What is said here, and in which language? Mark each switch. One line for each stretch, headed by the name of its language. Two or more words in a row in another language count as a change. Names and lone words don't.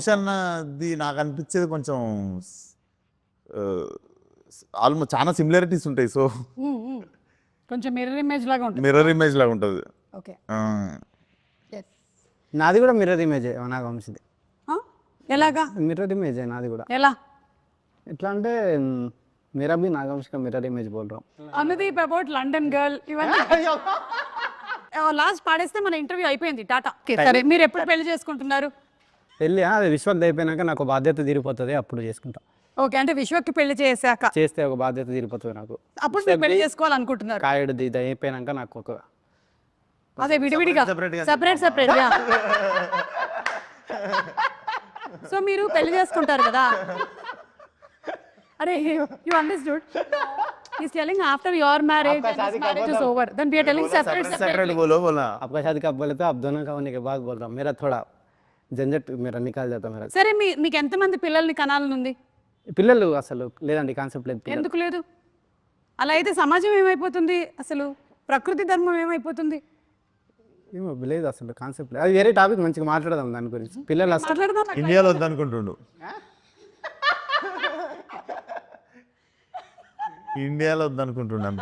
Telugu: అన్నది నాకు అనిపించేది కొంచెం ఆల్మోస్ట్ చాలా సిమిలారిటీస్ ఉంటాయి. సో కొంచెం
English: mirror image
Telugu: లాగా ఉంటుంది.
English: mirror image
Telugu: లాగా ఉంటుంది. ఓకే, నాది కూడా
English: mirror image
Telugu: నాగవంశీది. ఎలాగా
English: mirror image
Telugu: నాది కూడా. ఎలా? ఎట్లా అంటే
Hindi: मेरा भी नागवंशी का
English: mirror image
Hindi: बोल रहा हूँ.
Telugu: అనుదీప్ అబౌట్ లండన్ గర్ల్ ఇవన్నీ లాస్ట్ పాడేస్తే మన ఇంటర్వ్యూ అయిపోయింది. టాటా. సరే, మీరు ఎప్పుడు పెళ్లి చేసుకుంటున్నారు? పెళ్ళి అది విశ్వక్ అయిపోయినాక నాకు బాధ్యత తీరిపోతుంది, అప్పుడు చేసుకుంటా. ఓకే, అంటే విశ్వక్కి పెళ్లి చేశాక చేస్తే ఒక బాధ్యత తీరిపోతుంది నాకు. అప్పుడు మీరు పెళ్లి చేసుకోవాలనుకుంటున్నారు? కాయడు ఇది అయిపోయినాక నాకు ఒక అదే విడివిడిగా
English: separate so
Telugu: మీరు పెళ్లి చేసుకుంటారు కదా? అరే,
English: you understood? He's telling after your marriage and his marriage is over, then we are telling separate.
Hindi: बोलो बोला आपका शादी कब बोले तो आप दोनों का होने के बाद बोल रहा हूँ. मेरा थोड़ा झंझट मेरा निकाल जाता मेरा.
Telugu: సరే, మీకు ఎంతమంది పిల్లల్ని కనాలని ఉంది? పిల్లలు అసలు లేదండి, కాన్సెప్ట్ లేదు. ఎందుకు లేదు? అలా అయితే సమాజం ఏమైపోతుంది, అసలు ప్రకృతి ధర్మం ఏమైపోతుంది? ఏమో లేదు, అసలు కాన్సెప్ట్ లేదు. అది వేరే టాపిక్, మంచిగా మాట్లాడదాం దాని గురించి. పిల్లలు అసలు మాట్లాడదాం. ఇండియాలో వద్దనుకుంటుండు. ఇండియాలో వద్దనుకుంటున్నాను.